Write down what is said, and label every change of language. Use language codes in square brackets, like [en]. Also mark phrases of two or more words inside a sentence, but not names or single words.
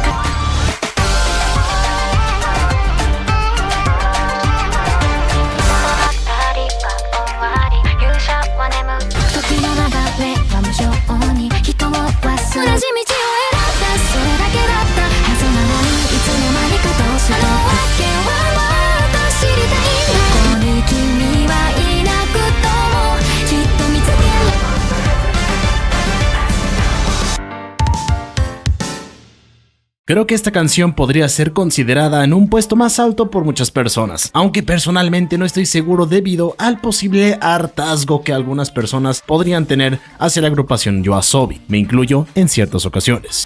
[ja] 時の流れは無情に人を忘れ同じ道を選んだそれだけだったはずなのにいつの間にかどうしたわけはもっと知りたいんだここに君はいなくともきっと見つける [es] Creo que esta canción podría ser considerada en un puesto más alto por muchas personas, aunque personalmente no estoy seguro debido al posible hartazgo que algunas personas podrían tener hacia la agrupación YOASOBI, me incluyo en ciertas ocasiones.